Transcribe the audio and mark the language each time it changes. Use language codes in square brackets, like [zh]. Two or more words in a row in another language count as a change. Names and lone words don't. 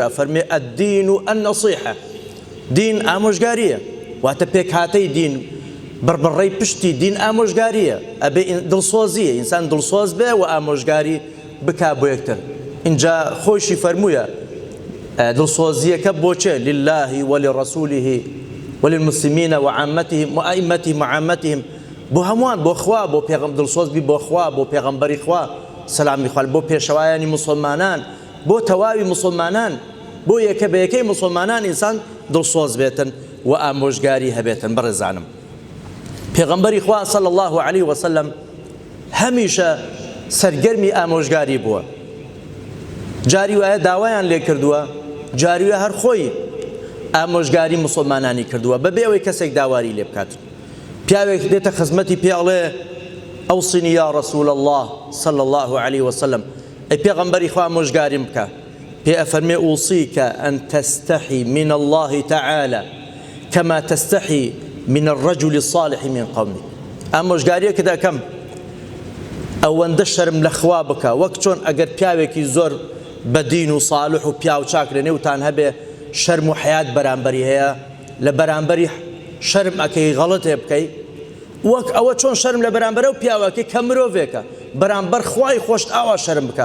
[ckb] فەرمێ [ar] ئەددین و ئەننەسیحە، [ckb] دین ئامۆژگاریە، واتە پێکهاتەی دین، بڕبڕەی پشتی دین ئامۆژگاریە، ئەبێ دڵسۆزیە، ئینسان دڵسۆز بێ و ئامۆژگاری بکا بۆ یەکتر. اینجا خۆشی فەرموویە دڵسۆزیەکە بۆچێ؟ [ar] لله ولرسوله وللمسلمين وعامتهم وأئمتهم وعامتهم، [ckb] بۆ هەمووان، بۆ خوا، بۆ پێغەمبەر دڵسۆز بی، بۆ خوا، بۆ پێغەمبەری خوا سەلامی خوا، بۆ پێشەوایانی مسلمانان، بۆ تەواوی مسلمانان، بۆ یەکە بە یەکەی مسلمانان ئینسان دڵسۆز بێتن و ئامۆژگاری هەبێتن. بەڕێزانم، پێغەمبەری خوا [ar] صلی الله عليه وسلم [ckb] هەمیشە سەرگەرمی ئامۆژگاری بووە. جاری وایە داوایان لێ کردووە، جاری وایە هەر خۆی ئامۆژگاری مسلمانانی کردووە بەبێ ئەوەی کەسێک داواری لێ بکات. پیاوێک دێتە خزمەتی پێ ئەڵێ [ar] ئەوصنی یا رسول الله صلی الله عليه وسلم، [ckb] ئەی پێغەمبەری خوا ئامۆژگاریم بکە. پێ ئەفەرمێ [ar] ئوصیکە ئەن تستحی من الله تعالى كما تستحي من الرجل الصالح من قومك. [ckb] ئامۆژگاریەکە دەکەم ئەوەندە شەرم لە خوا بکە، وەک چۆن ئەگەر پیاوێکی زۆر بەدین و صالح و پیاو چاک لە نێوتان هەبێ شەرم و حیات بەرامبەری هەیە، لە بەرامبەری شەرم ئەکەی غەڵەتێ بکەی، وەک ئەوە چۆن شەرم لە بەرامبەرە و پیاوەکەی کە مرۆڤێکە بەرامبەر خوای خۆشت ئاوا شەرم بکە.